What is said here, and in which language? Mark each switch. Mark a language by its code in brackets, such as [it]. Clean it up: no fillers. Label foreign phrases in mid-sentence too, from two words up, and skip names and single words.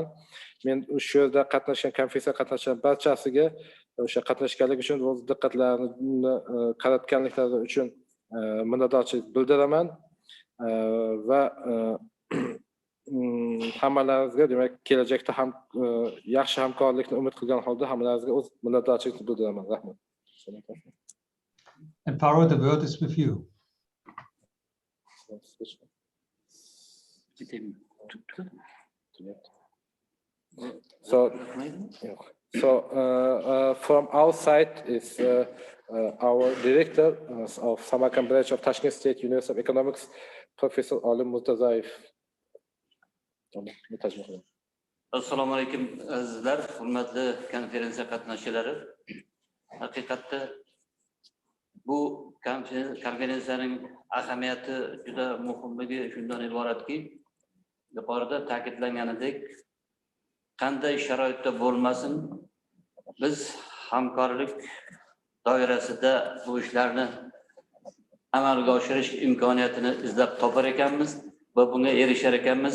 [uz] Men shu yerda qatnashgan, konferensiya qatnashgan barchasiga o'sha qatnashganlik uchun, o'z diqqatlarini qaratganliklari uchun minnatdorchilik bildiraman va hammalaringizga, demak, kelajakda ham yaxshi hamkorlikni umid qilgan holda hammalaringizga o'z minnatdorchilikni bildiraman. Rahmat. [en] And Farhad, the word is with you. So from our side is our director of Samarkand branch of Tashkent State University of Economics, Professor Olim Murtazoyev. [uz] Assalomu alaykum azizlar, hurmatli konferensiya qatnashchilari. Haqiqatda bu konferensiyaning ahamiyati juda muhimligi shundan iboratki, yuqorida ta'kidlanganidek, qanday sharoitda bo'lmasin, biz hamkorlik doirasida bu ishlarni amalga oshirish imkoniyatini izlab topar ekanmiz va bunga erishar ekanmiz.